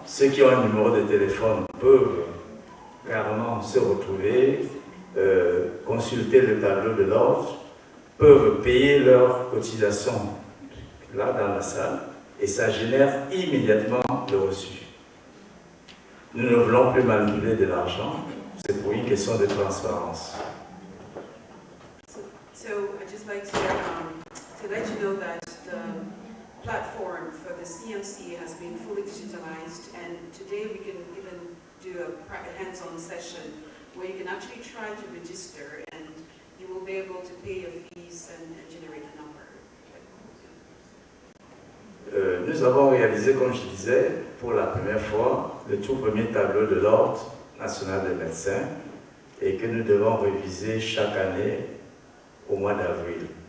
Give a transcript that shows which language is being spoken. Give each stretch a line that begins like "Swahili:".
French: Ceux qui ont un numéro de téléphone peuvent carrément se retrouver, consulter le tableau de l'ordre, peuvent payer leurs cotisations là dans la salle et ça génère immédiatement le reçu. Nous ne voulons plus manipuler de l'argent, c'est pour une question de transparence.
English: So I'd just like to let you know that the platform for the CMC has been fully digitalized, and today we can even do a hands-on session where you can actually try to register and pay your fees and generate a number?
French: Nous avons réalisé, comme je disais, pour la première fois, le tout premier tableau de l'Ordre national des médecins et que nous devons réviser chaque année au mois d'avril.